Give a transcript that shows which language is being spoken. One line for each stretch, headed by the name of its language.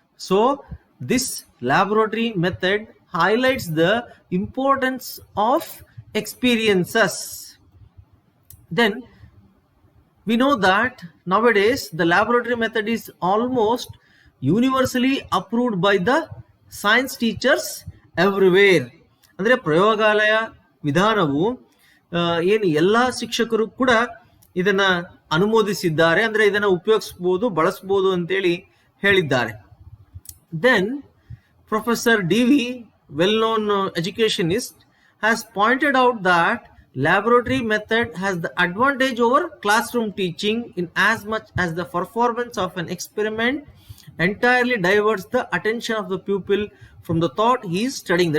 English: So this laboratory method highlights the importance of experiences. Then we know that nowadays the laboratory method is almost universally approved by the science teachers everywhere.
Kannada: ಅಂದರೆ ಪ್ರಯೋಗಾಲಯ ವಿಧಾನವು ಏನು ಎಲ್ಲ ಶಿಕ್ಷಕರು ಕೂಡ ಇದನ್ನ ಅನುಮೋದಿಸಿದ್ದಾರೆ, ಅಂದರೆ ಇದನ್ನ ಉಪಯೋಗಿಸಬಹುದು, ಬಳಸಬಹುದು ಅಂತೇಳಿ ಹೇಳಿದ್ದಾರೆ.
English: Then professor DV, well known educationist, has pointed out that laboratory method has the advantage over classroom teaching in as much as the performance of an experiment entirely diverts the attention of the pupil from the thought he is studying.